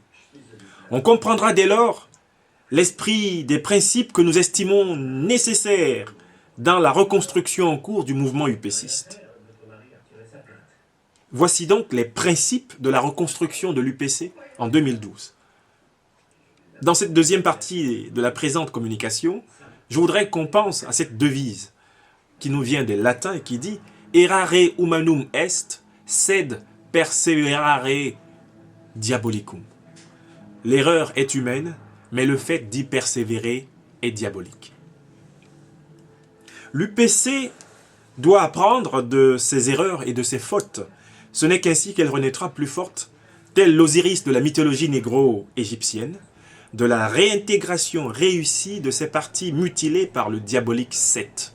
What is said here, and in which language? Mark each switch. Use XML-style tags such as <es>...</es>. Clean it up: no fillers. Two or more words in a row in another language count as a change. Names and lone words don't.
<fr>On comprendra dès lors l'esprit des principes que nous estimons nécessaires dans la reconstruction en cours du mouvement UPCiste. Voici donc les principes de la reconstruction de l'UPC en 2012. Dans cette deuxième partie de la présente communication, je voudrais qu'on pense à cette devise qui nous vient des latins et qui dit «</fr> <la>Errare humanum est, sed perseverare diabolicum ».</la> <fr>L'erreur est humaine, mais le fait d'y persévérer est diabolique. L'UPC doit apprendre de ses erreurs et de ses fautes. Ce n'est qu'ainsi qu'elle renaîtra plus forte, telle l'Osiris de la mythologie négro-égyptienne, de la réintégration réussie de ces parties mutilées par le diabolique Seth.</fr>